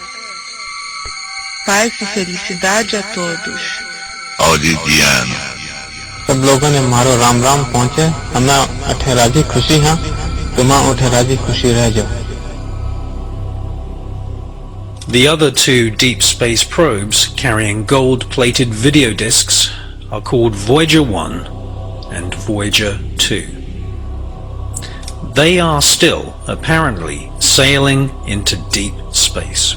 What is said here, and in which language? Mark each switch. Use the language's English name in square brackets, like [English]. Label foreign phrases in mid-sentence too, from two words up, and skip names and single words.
[Portuguese] Paz e felicidade a todos. Audidiano. [Marwari] सब लोगों ने मारो राम राम पहुंचे हमें अठे राजी खुशी हाँ तुम्हें उठे राजी खुशी रह जाओ. [English] The other two deep space probes carrying gold-plated video discs are called Voyager 1 and Voyager 2. They are still, apparently, sailing into deep space.